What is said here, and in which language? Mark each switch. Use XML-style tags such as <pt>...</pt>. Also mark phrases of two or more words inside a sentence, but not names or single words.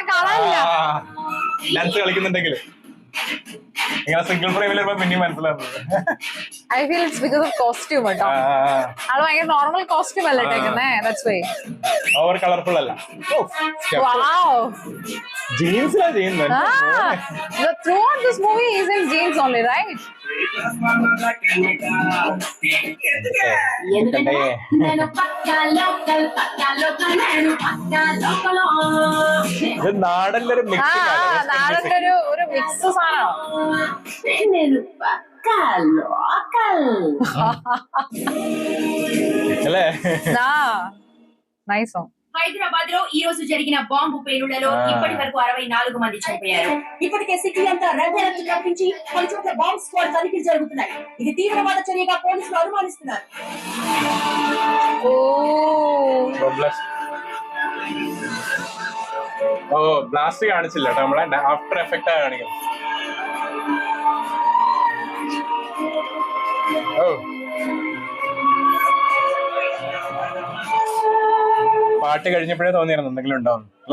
<ml>എനിക്ക് കാണാനില്ല. ഡാൻസ് കളിക്കുന്നുണ്ടെങ്കിൽ ഇങ്ങനെ</ml> <en>single frame</en> <ml>വരുമ്പോ പിന്നെയും മനസ്സിലാവുന്നത്.</ml> <en>I feel it's because of costume</en> <ml>കേട്ടോ. ആള് ഭയങ്കര</ml> <en>normal costume</en> <ml>അല്ലേ ഇട്ടേക്കുന്നേ,</ml> <en>that's why. over colourful</en> <ml>അല്ല. Wow. ജീൻസിലാ ചെയ്യുന്നത്.</ml> <en>Throughout this movie he's in jeans only, right?</en> <te>ఎందుకంటే నేను పక్కా లోకల్ నేను పక్కా లోకల్.</te> <ml>ഇത് നാടൻ്റെ ഒരു നാടന്റെ ഒരു മിക്സ് സാധനമാണ്.</ml> <te>నేను పక్కా లోకల్.</te> <ml>അല്ലേ?</ml> <te>నైస్. హైదరాబాద్ లో ఈ రోజు జరిగిన బాంబు పేలుళ్లలో ఇప్పటి వరకు 64 మంది చనిపోయారు. ఇప్పటికే సిటీ అంతా</te> <en>red alert</en> <te>ప్రకటించి పలు చోట్ల</te> <en>bomb squad</en> <te>తనిఖీలు జరుగుతున్నాయి. ఇది తీవ్రవాద చర్యగా పోలీసులు అనుమానిస్తున్నారు.</te> <ml>ഓ ബ്ലാസ്റ്റ് കാണിച്ചില്ല കേട്ടോ, നമ്മളെ</ml> <en>after effect</en> <ml>ആ കാണിക്കുന്നത്. ഓ പാട്ട് കഴിഞ്ഞപ്പോഴേ തോന്നിയിരുന്നു എന്തെങ്കിലും ഉണ്ടാവും അല്ലേ?</ml>